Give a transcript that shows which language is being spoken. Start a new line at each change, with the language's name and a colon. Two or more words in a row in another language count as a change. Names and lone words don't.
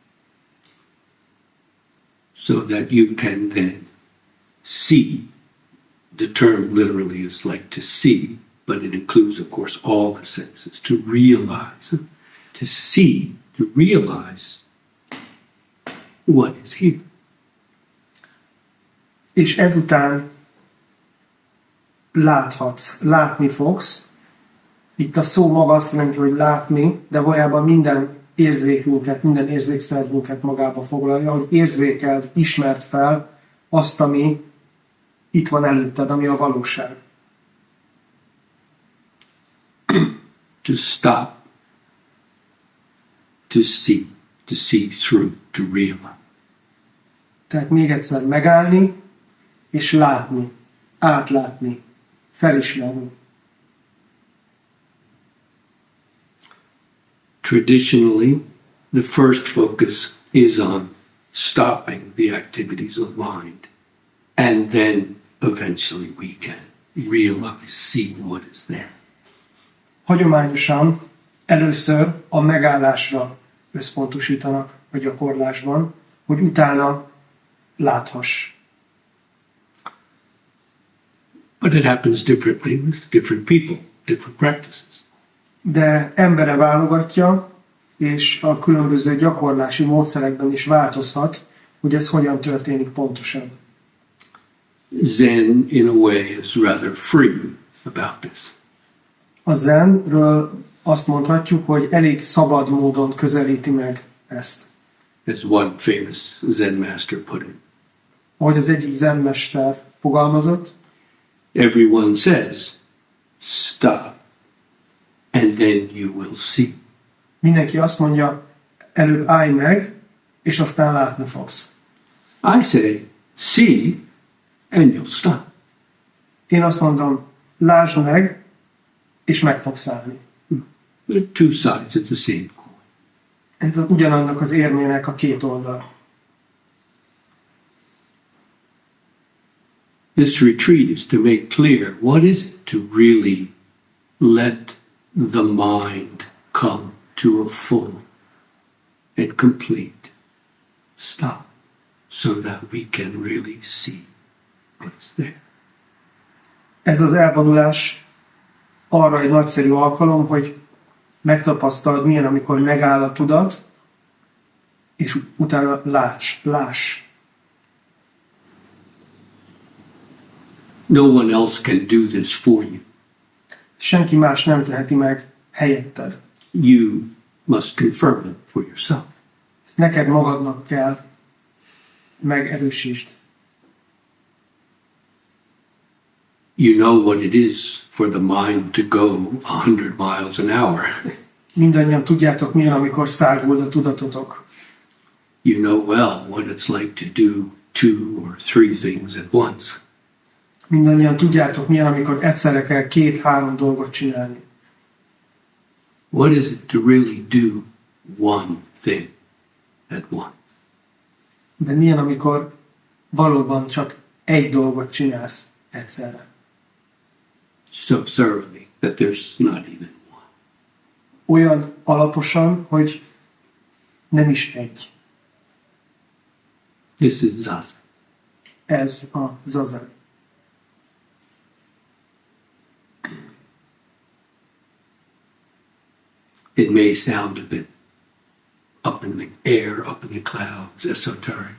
English: So that you can then see. The term literally is like to see, but it includes, of course, all the senses. To realize, to see, to realize what is here.
Hungarian: És ezután láthatsz, látni fogsz. Itt a szó maga azt jelenti, hogy látni, de valójában minden érzékünket, minden érzékszervünket magába foglalja, hogy érzékeld, ismerd fel azt, ami itt van előtted, ami a valóság.
English: To stop, to see through, to realize.
Hungarian: Tehát még egyszer megállni, és látni, átlátni, felismerni.
English: Traditionally, the first focus is on stopping the activities of mind, and then eventually we can realize, see what is there.
Hungarian: Hagyományosan először a megállásra összpontosítanak a gyakorlásban, hogy utána láthass.
English: But it happens differently with different people, different practices.
Hungarian: De embere válogatja, és a különböző gyakorlási módszerekben is változhat, hogy ez hogyan történik pontosan.
English: Zen, in a way, is rather free about this.
Hungarian: A zenről azt mondhatjuk, hogy elég szabad módon közelíti meg ezt.
English: As one famous Zen master put it.
Hungarian: ahogy az egyik zenmester fogalmazott,
English: everyone says, stop, and then you will see.
Hungarian: mindenki azt mondja, előbb állj meg, és aztán látni fogsz.
English: I say, see, and you'll stop.
Hungarian: Én azt mondom, lásd meg, és meg fogsz állni.
English: There are two sides of the same coin.
Hungarian: Ez ugyanannak az érmének a két oldal.
English: This retreat is to make clear what is it to really let the mind come to a full and complete stop so that we can really see what's there.
Hungarian: Ez az elvonulás arra egy nagyszerű alkalom, hogy megtapasztald, milyen, amikor megáll a tudat, és utána láss.
English: No one else can do this for you.
Hungarian: Senki más nem teheti meg helyetted.
English: You must confirm it for yourself.
Hungarian: Ezt neked magadnak kell megerősítsd.
English: You know what it is for the mind to go 100 miles an hour.
Hungarian: Mindannyian tudjátok, milyen, amikor száguld a tudatotok.
English: You know well what it's like to do 2 or 3 things at once.
Hungarian: Mindannyian tudjátok, milyen, amikor egyszerre kell 2-3 dolgot csinálni.
English: What is it to really do one thing at once?
Hungarian: De milyen, amikor valóban csak egy dolgot csinálsz egyszerre.
English: So thoroughly that there's not even one.
Hungarian: Olyan alaposan, hogy nem is egy.
English: This is zazen.
Hungarian: Ez a zazen.
English: It may sound a bit up in the air, up in the clouds, esoteric.